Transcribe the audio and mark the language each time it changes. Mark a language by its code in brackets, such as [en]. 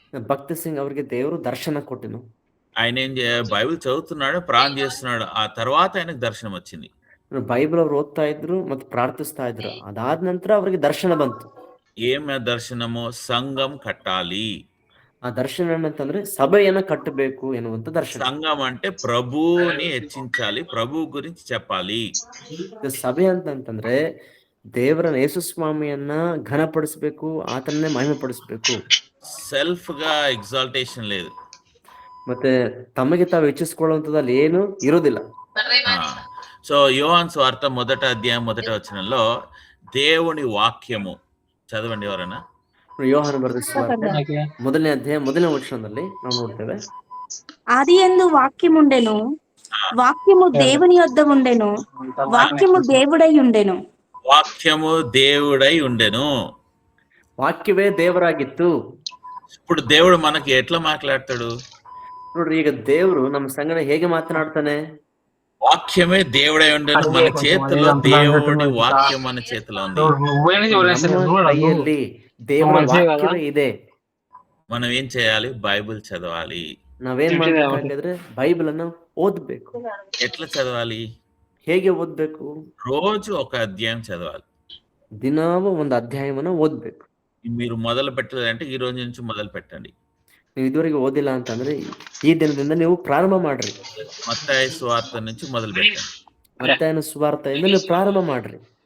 [kn] భక్త్ సింగ్ ಅವರಿಗೆ ದೇವರು దర్శನ ಕೊಟ್ಟಿను. [te] ఆయన బైబిల్ చదువుతున్నాడు, ప్రార్థన చేస్తున్నాడు. ఆ తర్వాత ఆయనకు దర్శనం వచ్చింది. [kn] ಬೈಬಲ್ ಅವ್ರು ಓದ್ತಾ ಇದ್ರು ಮತ್ತು ಪ್ರಾರ್ಥಿಸ್ತಾ ಇದ್ರು. ಅದಾದ ನಂತರ ಅವರಿಗೆ ದರ್ಶನ ಬಂತು. [te] ఏమ దర్శనము? సంఘం కట్టాలి. [kn] ಆ ದರ್ಶನ ಏನಂತಂದ್ರೆ ಸಭೆಯನ್ನ ಕಟ್ಟಬೇಕು ಎನ್ನುವಂತ ದರ್ಶನ. [te] సంఘం అంటే ప్రభువుని హెచ్చించాలి, ప్రభు గురించి చెప్పాలి. [kn] ಸಭೆ ಅಂತಂದ್ರೆ ದೇವರನ್ನ ಯೇಸು ಸ್ವಾಮಿಯನ್ನ ಘನಪಡಿಸಬೇಕು, ಆತನ್ನೇ ಮಹಿಮೆ ಪಡಿಸಬೇಕು. [te] సెల్ఫ్ గా ఎగ్జాల్టేషన్ లేదు. [kn] ಮತ್ತೆ ತಮಗೆ ತಾವು ಹೆಚ್ಚಿಸಿಕೊಳ್ಳುವಂತದಲ್ಲಿ ಏನು ಇರೋದಿಲ್ಲ. [te] సో యోహాను సువార్త 1వ అధ్యాయం 1వ వచనంలో దేవుని వాక్యము చదవండి ఎవరైనా. [kn] ಯೋಹಾನ ಬರೆದ ಸುವಾರ್ತೆ 1ನೇ ಅಧ್ಯಾಯ 1ನೇ ವಚನದಲ್ಲಿ ನಾವು ನೋಡ್ತೇವೆ. [te] ఆదియందు వాక్యముండెను, వాక్యము దేవుని యొద్ద ఉండెను, వాక్యము దేవుడై ఉండెను. వాక్యము దేవుడై ఉండెను. [kn] ವಾಕ್ಯವೇ ದೇವರಾಗಿತ್ತು. [te] ఇప్పుడు దేవుడు మనకి ఎట్లా మాట్లాడతాడు? [kn] ನೋಡ್ರಿ, ಈಗ ದೇವರು ನಮ್ಮ ಸಂಗಡ ಹೇಗೆ ಮಾತನಾಡ್ತಾನೆ? [te] వాక్యమే దేవుడై ఉండెను. మన చేతిలో దేవుడి వాక్యం మన చేతిలో ఉంది. [kn] ಕೈಯಲ್ಲಿ ದೇವರ ವಾಕ್ಯವೇ ಇದೆ. [te] మనం ఏం చేయాలి? బైబిల్ చదవాలి. [kn] ನಾವೇನ್ ಮಾಡ್ಬೇಕಾಗಿದ್ರೆ ಬೈಬಲ್ ಅನ್ನು ಓದ್ಬೇಕು. [te] ఎట్లా చదవాలి? [kn] ಹೇಗೆ ಓದ್ಬೇಕು? [te] రోజు ఒక అధ్యాయం చదవాలి. [kn] ದಿನಾವು ಒಂದು ಅಧ್ಯಾಯವನ್ನ ಓದ್ಬೇಕು. [te] మీరు మొదలు పెట్టాలంటే ఈ రోజు నుంచి మొదలు పెట్టండి. [kn] ನೀವು ಇದುವರೆಗೆ ಓದಿಲ್ಲ ಅಂತಂದ್ರೆ ಈ ದಿನದಿಂದ ನೀವು ಪ್ರಾರಂಭ ಮಾಡ್ರಿ. [te] మత్తయి సువార్త నుంచి మొదలు పెట్టండి. [kn] ಮತ್ತಾಯನ ಸುವಾರ್ತೆಯಿಂದ ನೀವು ಪ್ರಾರಂಭ ಮಾಡ್ರಿ.